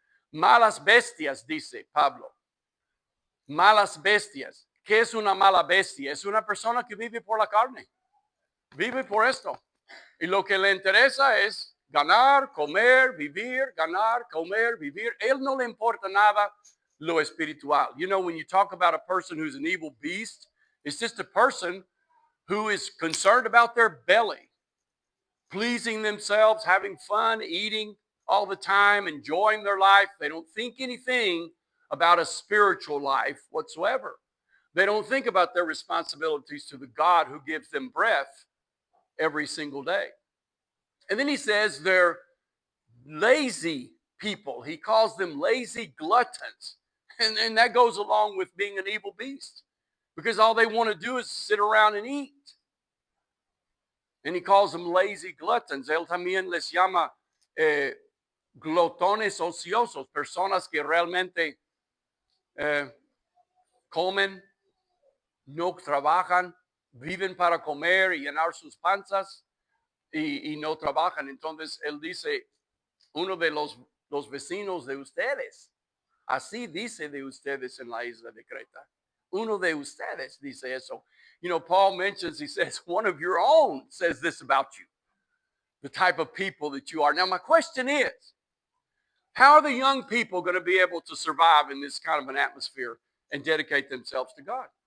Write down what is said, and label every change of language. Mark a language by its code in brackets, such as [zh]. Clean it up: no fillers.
[es] Malas bestias, dice Pablo. Malas bestias. ¿Qué es una mala bestia? Es una persona que vive por la carne. Vive por esto. Y lo que le interesa es ganar, comer, vivir, ganar, comer, vivir. Él no le importa nada lo espiritual. [en] You know, when you talk about a person who's an evil beast, it's just a person who is concerned about their belly, pleasing themselves, having fun, eating all the time, enjoying their life. They don't think anything about a spiritual life whatsoever. They don't think about their responsibilities to the God who gives them breath every single day. And then he says they're lazy people. He calls them lazy gluttons. And that goes along with being an evil beast, because all they want to do is sit around and eat. And he calls them lazy gluttons. [es] Él también les llama glotones ociosos, personas que realmente comen, no trabajan, viven para comer y llenar sus panzas y no trabajan. Entonces él dice, uno de los vecinos de ustedes, así dice de ustedes en la isla de Creta. Uno de ustedes dice eso. [en] You know, Paul mentions, he says, one of your own says this about you, the type of people that you are. Now, my question is, how are the young people going to be able to survive in this kind of an atmosphere and dedicate themselves to God?